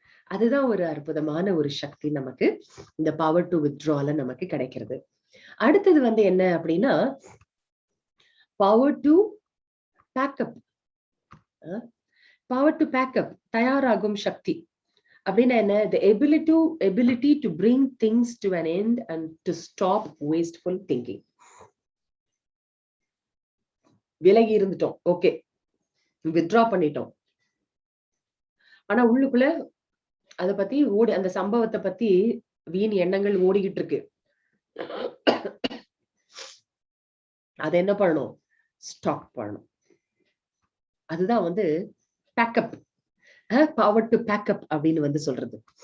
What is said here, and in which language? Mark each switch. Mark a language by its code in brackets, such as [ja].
[ta] அதுதான் ஒரு அற்புதமான ஒரு சக்தி நமக்கு இந்த பவர் டு வித்ட்ரால நமக்கு கிடைக்கிறது. அடுத்தது என்ன அப்படின்னா, power to backup. Power to backup, தயாராகும் சக்தி அப்படின்னா என்ன? [en] The ability to bring things to an end and to stop wasteful thinking. [ta] விலகி இருந்துட்டோம், ஓகே, வித்ட்ரா பண்ணிட்டோம். ஆனா உள்ளுக்குள்ள அத பத்தி அந்த சம்பவத்தை பத்தி வீண் எண்ணங்கள் ஓடிக்கிட்டு இருக்கு. அதை என்ன பண்ணணும்? ஸ்டாப் பண்ணணும். அதுதான் பேக்கப், பவர் டு பேக்கப் அப்படின்னு சொல்றது.